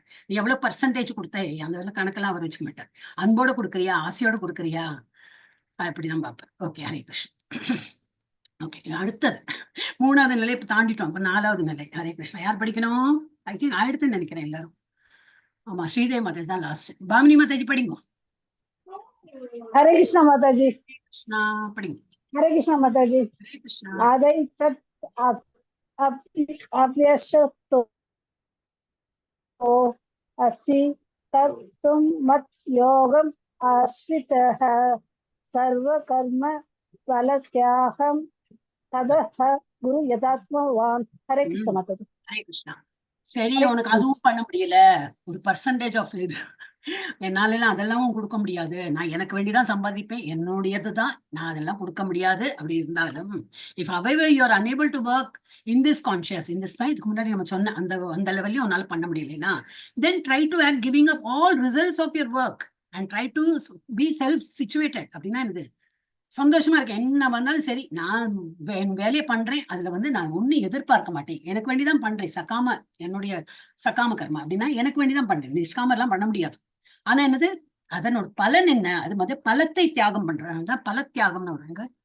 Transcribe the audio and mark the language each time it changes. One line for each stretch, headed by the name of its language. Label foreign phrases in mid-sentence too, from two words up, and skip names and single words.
Tamil: நீ எவ்வளவு பர்சன்டேஜ் கொடுத்த அந்த கணக்கெல்லாம் அவர் வச்சுக்க மாட்டார். அன்போட கொடுக்குறியா, ஆசையோட கொடுக்குறியா, அப்படிதான் பார்ப்பேன். ஓகே, ஹரே கிருஷ்ணன். ஓகே, அடுத்தது 3வது நிலை இப்ப தாண்டிட்டோம். இப்ப 4வது நிலை. ஹரே கிருஷ்ணா. யார் படிக்கணும்?
English: I think
Tamil: ஆயிடுத்துன்னு நினைக்கிறேன் எல்லாரும். ஆமா, ஸ்ரீதேவி மாதாஜி தான் லாஸ்ட். பாமினி மாதாஜி படிங்க.
Hindi: हरे कृष्णा माता जी।
Tamil: கிருஷ்ணா படிங்க.
Hindi: हरे कृष्णा माता जी।
Tamil: ஹரே கிருஷ்ணா.
Sanskrit: आदि तत् अप्यशक्तो असि कर्तुं मत् योगम् आश्रितः सर्वकर्म फलत्यागं ततः गुरु यथात्मवान्।
Hindi: हरे कृष्ण माता जी।
Tamil: ஹரே கிருஷ்ணா. சரி, உனக்கு அதுவும் பண்ண முடியல, ஒரு
English: percentage of
Tamil: இது என்னால எல்லாம் அதெல்லாம் கொடுக்க முடியாது, நான் எனக்கு வேண்டிதான் சம்பாதிப்பேன், என்னுடையதுதான், நான் அதெல்லாம் கொடுக்க முடியாது. அப்படி இருந்தாலும்
English: இஃப் however you are unable to work in this conscious, in this time,
Tamil: இதுக்கு முன்னாடி நம்ம சொன்ன அந்த லெவல்லையும் உன்னால பண்ண முடியலைன்னா
English: then try to act giving up all results of your work and try to be self situated.
Tamil: அப்படின்னா என்னது? சந்தோஷமா இருக்கேன், என்ன வந்தாலும் சரி, நான் வேலையை பண்றேன், அதுல நான் ஒன்னும் எதிர்பார்க்க மாட்டேன், எனக்கு வேண்டிதான் பண்றேன், என்னுடைய சகாம கர்மா அப்படின்னா எனக்கு வேண்டிதான் பண்றேன், நிஷ்காம எல்லாம் பண்ண முடியாது. ஆனா என்னது, அதனோட பலன் என்ன? அது பலத்தை தியாகம் பண்றாங்க, பல தியாகம்னு வருவாங்க.